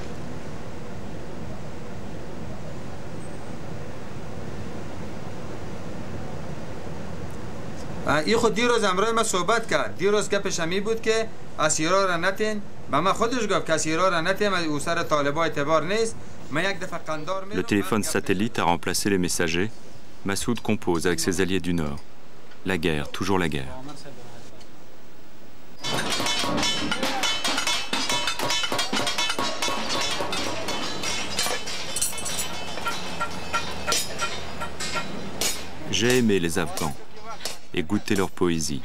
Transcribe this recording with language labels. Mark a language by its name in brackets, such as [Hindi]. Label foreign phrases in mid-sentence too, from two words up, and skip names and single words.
[Persian] این خود دیروز امروز ما صحبت کرد. دیروز گپش همی بود که اسیرا را نتین. ما خودش گفت که اسیرا را نتین او سر طالبا اعتبار نیست. [French] Le téléphone satellite a remplacé les messagers. Massoud compose avec ses alliés du Nord. La guerre, toujours la guerre. J'ai aimé les Afghans et goûté leur poésie.